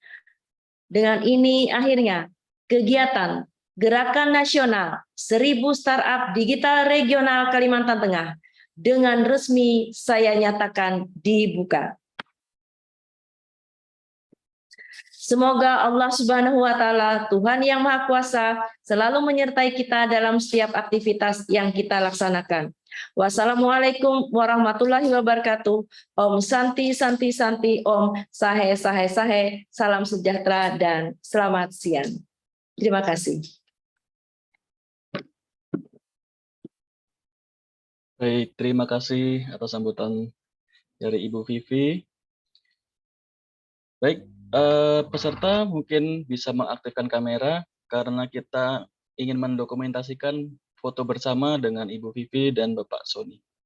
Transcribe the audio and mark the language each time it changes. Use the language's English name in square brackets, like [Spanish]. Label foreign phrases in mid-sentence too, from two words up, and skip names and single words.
[Indonesian] Dengan ini akhirnya kegiatan Gerakan Nasional 1000 Startup Digital Regional Kalimantan Tengah dengan resmi saya nyatakan dibuka. Semoga Allah [Arabic] سبحانه وتعالى, [Indonesian] Tuhan yang Maha Kuasa, selalu menyertai kita dalam setiap aktivitas yang kita laksanakan. [Arabic] والسلام عليكم ورحمة الله وبركاته. [Sanskrit] ॐ शान्ति शान्ति शान्ति, ॐ सहे सहे सहे, [Indonesian] salam sejahtera dan selamat siang. [Sanskrit] Terima kasih. Baik, terima kasih atas sambutan dari Ibu Vivi. Baik, peserta mungkin bisa mengaktifkan kamera karena kita ingin mendokumentasikan foto bersama dengan Ibu Vivi dan Bapak Sony.